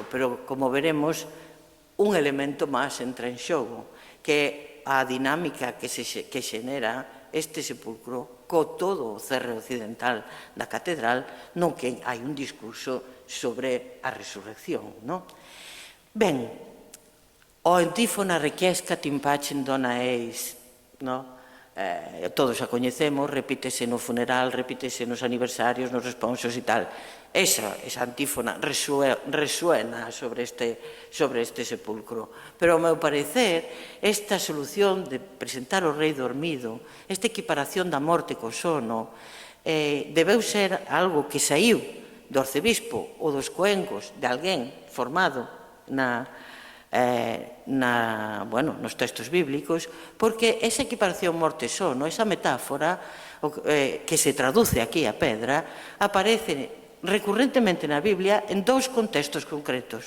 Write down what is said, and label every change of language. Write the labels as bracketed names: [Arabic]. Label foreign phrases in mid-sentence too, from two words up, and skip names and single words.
[Galician] Pero, como veremos, un elemento máis entra en xogo, que é a dinámica que xenera este sepulcro co todo o cerre occidental da catedral, non que hai un discurso sobre a resurrección. Ben, o antífona [Latin] requiescat in pacem dona eis, [Galician] todos a coñecemos, repítese no funeral, repítese nos aniversarios, nos responsos e tal. Esa antífona resuena sobre este sepulcro. Pero, ao meu parecer, esta solución de presentar o rei dormido, esta equiparación da morte co sono, debeu ser algo que saiu do arcebispo ou dos coengos de alguén formado nos textos bíblicos, porque esa equiparación morte-sono, esa metáfora que se traduce aquí a pedra, aparece recurrentemente na Biblia en dous contextos concretos.